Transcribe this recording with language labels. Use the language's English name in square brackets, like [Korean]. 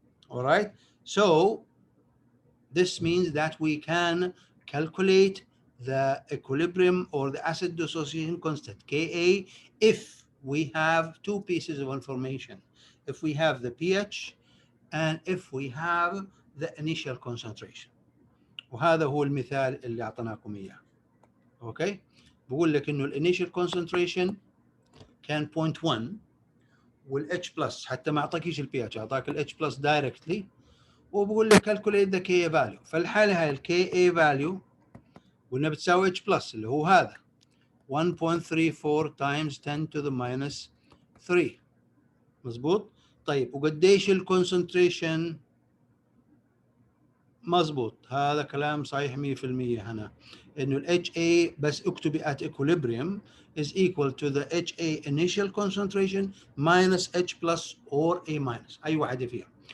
[English] All right, so this means that we can calculate the equilibrium or the acid dissociation constant Ka if we have two pieces of information, if we have the pH and if we have the initial concentration. [Arabic] وهذا هو المثال اللي أعطيناكم إياه. أوكي، بقول لك إنه الانيشال concentration كان 0.1 والاتش بلس، حتى ما أعطاكيش البي اتش، أعطاك الاتش بلس دايركتلي، وبقول لك [English] calculate the Ka value. [Arabic] فالحالة هاي ال [English] Ka value [Arabic] قلنا بتساوي [English] H plus [Arabic] اللي هو هذا [English] 1.34 times 10 to the minus 3. [Arabic] مظبوط؟ طيب وقديش الكونسنتريشن؟ مظبوط، هذا كلام صحيح 100% هنا، انه ال HA بس اكتبي [English] at equilibrium is equal to the HA initial concentration minus H plus or A minus، [Arabic] اي واحدة فيها.